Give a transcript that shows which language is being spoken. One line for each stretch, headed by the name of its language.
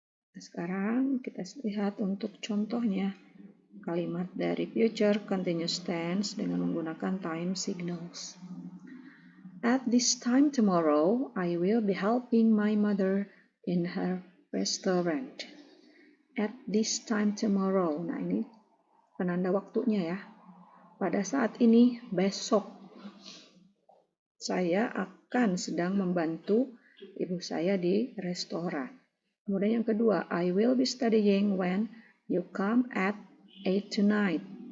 Indonesian: Nah, sekarang kita lihat untuk contohnya kalimat dari future continuous tense dengan menggunakan time signals.
English: At this time tomorrow, I will be helping my mother in her restaurant. At this time tomorrow.
Indonesian: Nah, ini penanda waktunya ya. Pada saat ini, besok, saya akan sedang membantu ibu saya di restoran. Kemudian yang kedua,
English: I will be studying when you come at 8 tonight.